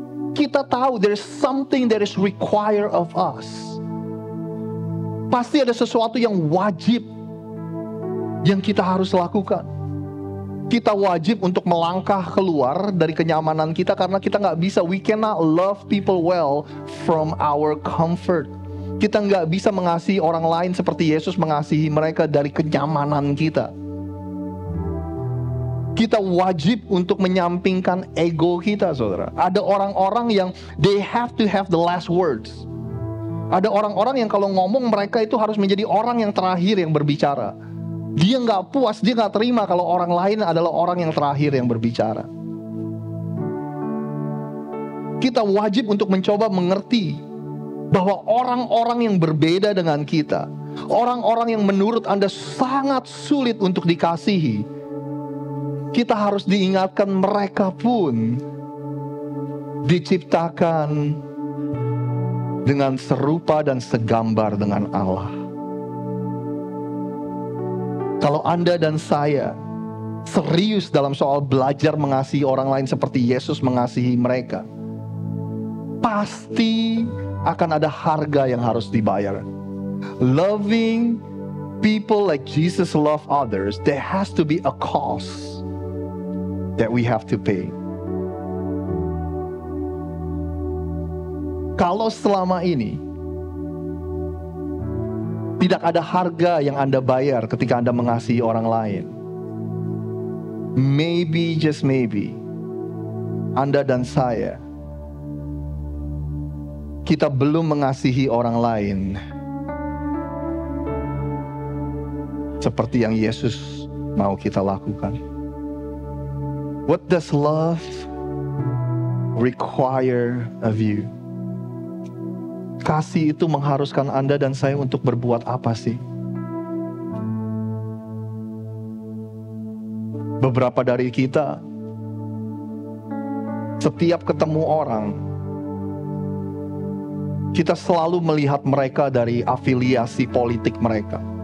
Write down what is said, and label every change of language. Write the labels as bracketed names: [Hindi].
[Indonesian] Kita tahu [English] there is something that is required of us. [Indonesian] Pasti ada sesuatu yang wajib yang kita harus lakukan. Kita wajib untuk melangkah keluar dari kenyamanan kita karena kita nggak bisa. [English] We cannot love people well from our comfort. [Indonesian] Kita nggak bisa mengasihi orang lain seperti Yesus mengasihi mereka dari kenyamanan kita. Kita wajib untuk menyampingkan ego kita, saudara. Ada orang-orang yang [English] they have to have the last words. [Indonesian] Ada orang-orang yang kalau ngomong mereka itu harus menjadi orang yang terakhir yang berbicara. Dia nggak puas, dia nggak terima kalau orang lain adalah orang yang terakhir yang berbicara. Kita wajib untuk mencoba mengerti bahwa orang-orang yang berbeda dengan kita, orang-orang yang menurut Anda sangat sulit untuk dikasihi, kita harus diingatkan mereka pun diciptakan dengan serupa dan segambar dengan Allah. Kalau Anda dan saya serius dalam soal belajar mengasihi orang lain seperti Yesus mengasihi mereka, pasti akan ada harga yang harus dibayar. [English] Loving people like Jesus loved others, there has to be a cost that we have to pay. [Indonesian] Kalau selama ini tidak ada harga yang Anda bayar ketika Anda mengasihi orang lain, [English] maybe, just maybe, [Indonesian] Anda dan saya, kita belum mengasihi orang lain seperti yang Yesus mau kita lakukan. [English] What does love require of you? [Indonesian] Kasih itu mengharuskan Anda dan saya untuk berbuat apa sih? Beberapa dari kita, setiap ketemu orang, kita selalu melihat mereka dari afiliasi politik mereka.